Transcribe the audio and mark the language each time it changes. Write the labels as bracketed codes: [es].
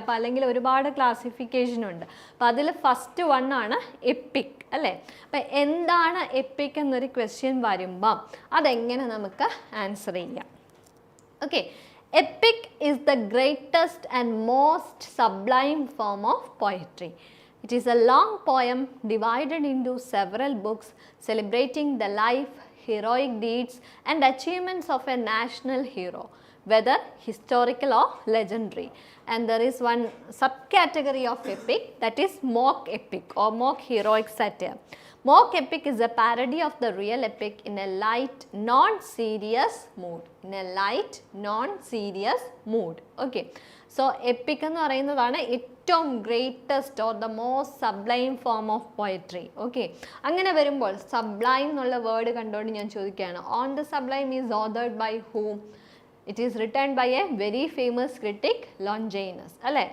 [ml] അപ്പോൾ അല്ലെങ്കിൽ ഒരുപാട് ക്ലാസിഫിക്കേഷൻ ഉണ്ട്. അപ്പോൾ അതിൽ ഫസ്റ്റ് വൺ ആണ് എപ്പിക് അല്ലേ. അപ്പം എന്താണ് എപ്പിക് എന്നൊരു ക്വസ്റ്റ്യൻ വരുമ്പം അതെങ്ങനെ നമുക്ക് ആൻസർ ചെയ്യാം? [en] Okay, epic is the greatest and most sublime form of poetry. It is a long poem divided into several books celebrating the life, heroic deeds and achievements of a national hero, whether historical or legendary. And there is one subcategory of epic, that is mock epic or mock heroic satire. Mock epic is a parody of the real epic in a light, non-serious mood. In a light, non-serious mood. Okay. So epic [ml] എന്ന് പറയുന്നതാണ് ഏറ്റവും [en] Greatest or the most sublime form of poetry. [ml] Okay, അങ്ങനെ വരുമ്പോൾ sublime എന്നുള്ള word കണ്ടുകൊണ്ട് ഞാൻ ചോദിക്കുകയാണ്, [en] On the sublime is authored by whom? It is written by a very famous critic Longinus അല്ലേ.